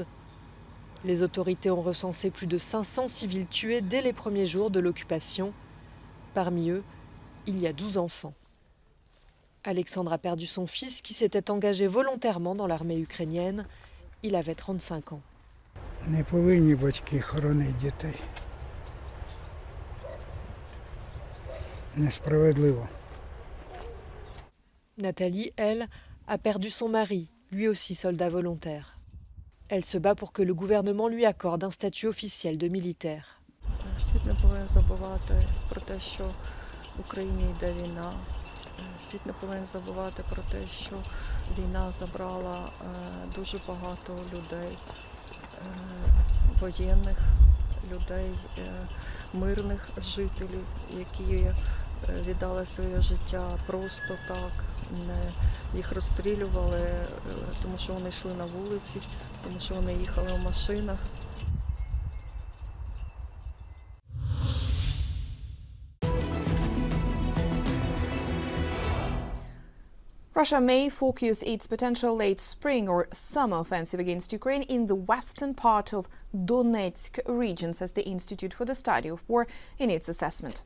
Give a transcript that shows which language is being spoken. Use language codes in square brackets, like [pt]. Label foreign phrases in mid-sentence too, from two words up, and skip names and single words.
[fr] Les autorités ont recensé plus de 500 civils tués dès les premiers jours de l'occupation. Parmi eux, il y a 12 enfants. Alexandre a perdu son fils qui s'était engagé volontairement dans l'armée ukrainienne. Il avait 35 ans. [uk] Не повинні батьки хоронити дітей. Несправедливо. [fr] Nathalie, elle, a perdu son mari, lui aussi soldat volontaire. Elle se bat pour que le gouvernement lui accorde un statut officiel de militaire. [uk] Світ не повинен забувати про те, що в Україні йде війна. Світ не повинен забувати про те, що війна забрала дуже багато людей, воєнних, людей, мирних жителів, які віддали своє життя просто так. Їх розстрілювали, тому що вони йшли на вулиці, тому що вони їхали в машинах. [en] Russia may focus its potential late spring or summer offensive against Ukraine in the western part of Donetsk region, says the Institute for the Study of War in its assessment.